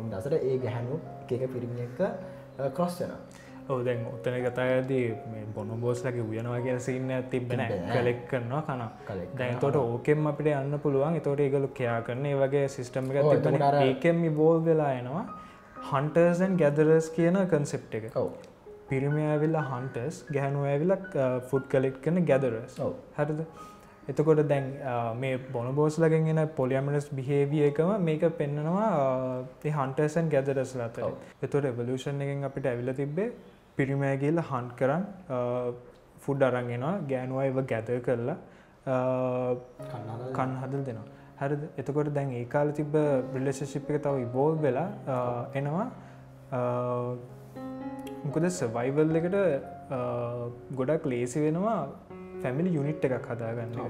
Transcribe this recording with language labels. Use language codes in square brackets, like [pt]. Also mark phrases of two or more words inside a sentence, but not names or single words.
[si] ඔහොම දවසට ඒ ගැහැණු එක පිරිමි එක්ක ක්‍රොස් වෙනවා. ඔව් දැන් උතන කතාවේදී මේ බොනොබෝස්ලාගේ උයනවා කියලා සීන් එකක් තිබ්බේ නෑ. කලෙක්ට් කරනවා කනවා. දැන් ඒතකොට ඕකෙන් අපිට යන්න පුළුවන්. ඒතකොට ඒගොල්ලෝ කෙයා කරන ඒ වගේ සිස්ටම් එකක් තිබ්බනේ. ඒකෙන් ඉවෝල්ව් වෙලා එනවා [en] hunters and gatherers [si] කියන concept එක. ඔව්. පිරිමි ඇවිල්ලා hunters, ගැහණු ඇවිල්ලා [en] food collect [si] කරන gatherers. ඔව්. හරිද? එතකොට දැන් මේ බොනොබෝස්ලාගෙන් එන [en] polyamorous behavior [si] එකම මේක පෙන්නනවා ඒ [en] hunters and gatherers [si] ලා අතර. එතකොට evolution එකෙන් අපිට ඇවිල්ලා තිබ්බේ පිරිමි අය ගිහලා hunt කරන් food අරන් එනවා, ගෑනු අයව gather කරලා කන්න හදලා දෙනවා. හරිද? එතකොට දැන් ඒ කාලේ තිබ්බ relationship එක තව evolve වෙලා එනවා මොකද survival එකට ගොඩක් ලේසි වෙනවා [en] family unit [si] එකක් හදාගන්න එක.